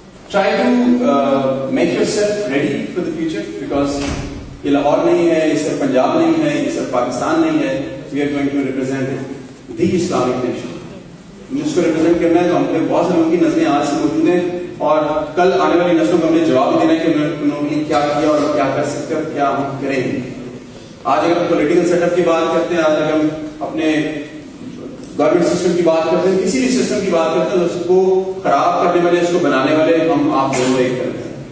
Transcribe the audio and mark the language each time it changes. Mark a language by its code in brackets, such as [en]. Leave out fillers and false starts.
[en] Try to make yourself ready for the future, because [ur] یہ لاہور نہیں ہے، یہ صرف پنجاب نہیں ہے، یہ صرف پاکستان نہیں ہے. [en] We are going to represent the Islamic nation. [ur] اس کو ریپرزینٹ کرنا ہے تو ہم پہ بہت سے لوگوں کی نظریں آج سے موجود ہیں، اور کل آنے والی نسلوں کو ہم نے جواب دینا ہے کہ انہوں نے کیا کیا اور کیا کر سکتے اور کیا ہم کریں گے. آج اگر ہم پولیٹیکل سیٹ اپ کی بات کرتے ہیں، آج اگر ہم اپنے گورنمنٹ سسٹم کی بات کرتے ہیں، کسی بھی سسٹم کی بات کرتے ہیں، تو اس کو خراب کرنے والے، اس کو بنانے والے ہم آپ دونوں ایک کرتے ہیں.